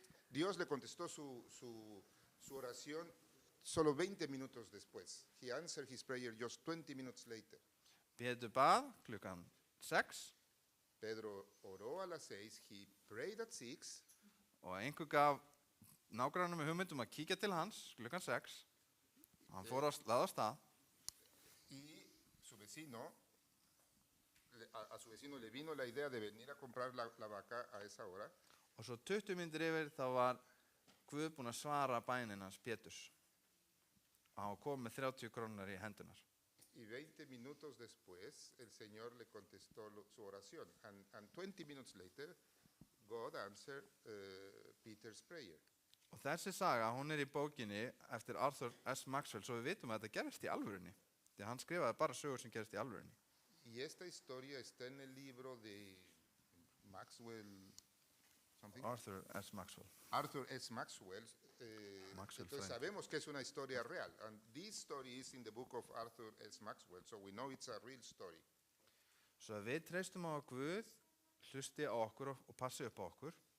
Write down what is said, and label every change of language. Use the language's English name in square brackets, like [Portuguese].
[Spanish] Dios le contestó su oración solo 20 minutos después. [English] He answered his prayer just 20 minutes later. [Icelandic] Pétur bað klukkan 6 [Spanish] Pedro oró a las 6, [English] he prayed at 6, [Icelandic] og einhver gaf nágrannum með hugmyndum að kíkja til hans klukkan 6. Hann fór að laða af stað. [Spanish] y su vecino, a su vecino le vino la idea de venir a comprar la vaca a esa hora. [Icelandic] Og svo 20 mínútur yfir þá var Guð búinn að svara bænin hans Péturs. Og hann kom með 30 krónur í hendunar. [Spanish] Y 20 minutos después, el Señor le contestó su oración. [English] And 20 minutes later, God answered Peter's prayer. [Icelandic] Og þessi saga, hún í bókinni eftir Arthur S. Maxwell, svo við vitum að þetta gerist í alvörunni. Því hann skrifaði bara sögur sem gerist í alvörunni. [Spanish] Y esta historia está en el libro de Maxwell, something? [English] Arthur S. Maxwell. Arthur S. Maxwell. Maxwell [Spanish] Entonces [English] Friend. [Spanish] sabemos que es una historia real. [English] And this story is in the book of Arthur S. Maxwell, so we know it's a real story. [Icelandic] Svo við treystum á að Guð hlusti á okkur og passi upp á okkur.